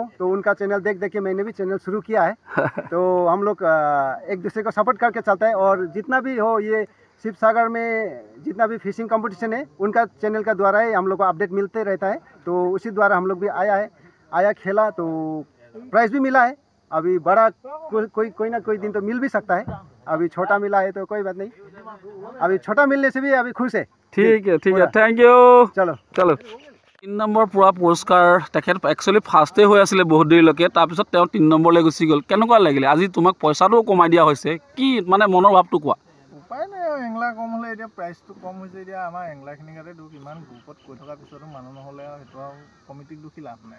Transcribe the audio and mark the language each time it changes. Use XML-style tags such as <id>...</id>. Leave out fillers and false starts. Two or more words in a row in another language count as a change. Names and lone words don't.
<hi>तो उनका चैनल देख के मैंने भी चैनल शुरू किया है। तो हम लोग एक दूसरे को सपोर्ट करके चलता है, और जितना भी हो ये शिव सागर में जितना भी</hi> <en>fishing competition</en> <hi>है उनका चैनल का द्वारा ही हम लोग को अपडेट मिलते रहता है। तो उसी द्वारा हम लोग भी आया खेला, तो प्राइज़ भी मिला है। अभी बड़ा कोई ना कोई दिन तो मिल भी सकता है, अभी छोटा मिला है तो कोई बात नहीं, अभी छोटा मिलने से भी अभी खुश है। ठीक है,</hi> <en>thank you.</en> <hi>चलो</hi> <as>3 নম্বৰ পুৰা পুৰস্কাৰ তেখেত একচুৱেলি ফাৰ্ষ্টে হৈ আছিলে বহুত দেৰিলৈকে, তাৰপিছত তেওঁ 3 নম্বৰলৈ গুচি গ'ল। কেনেকুৱা লাগিলে আজি তোমাক পইচাটোও কমাই দিয়া হৈছে, কি মানে মনৰ ভাৱটো কোৱা? উপায় নাই, এংলা কম হ'লে এতিয়া প্ৰাইচটো কম হৈছে। এতিয়া আমাৰ এংলাখিনিৰ গাতে দুখ, ইমান গ্ৰুপত কৈ থকাৰ পিছতো মানুহ নহ'লে আৰু সেইটো আৰু কমিটিক দুখী লাভ নাই।</as>